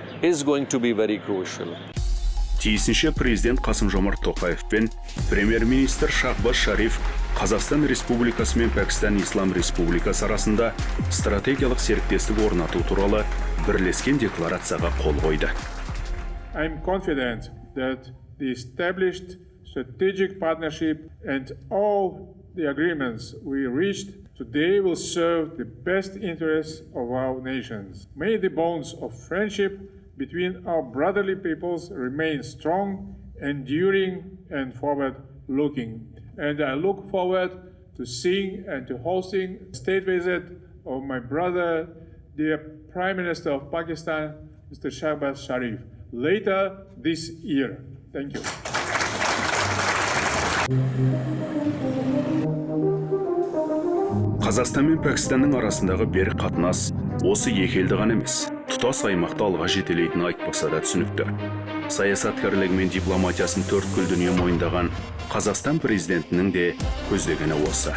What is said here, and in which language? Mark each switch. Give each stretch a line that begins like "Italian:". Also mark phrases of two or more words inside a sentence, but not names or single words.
Kazakh: Тиісінше президент Қасым-Жомарт Тоқаев пен премьер-министр Шахбаз Шариф Қазақстан Республикасы мен Пәкістан Ислам Республикасы арасында стратегиялық серіктестік орнату туралы бірлескен декларацияға қол қойды.
English: I'm confident that the established strategic partnership and all the agreements we reached today will serve the best interests of our nations. May the bonds of friendship between our brotherly peoples remain strong, enduring, and forward-looking. And I look forward to seeing and to hosting a state visit of my brother, the Prime Minister of Pakistan, Mr. Shahbaz Sharif, later this year. Thank you.
Kazakh: Қазақстан мен Пәкістанның арасындағы берік қатынас осы екі елді ғана емес, тұтас аймақты алға жетелейтіні айтпаса да түсінікті. Саясаткерлігі мен дипломатиясын төрткүл дүние мойындаған Қазақстан президентінің де көздегені осы.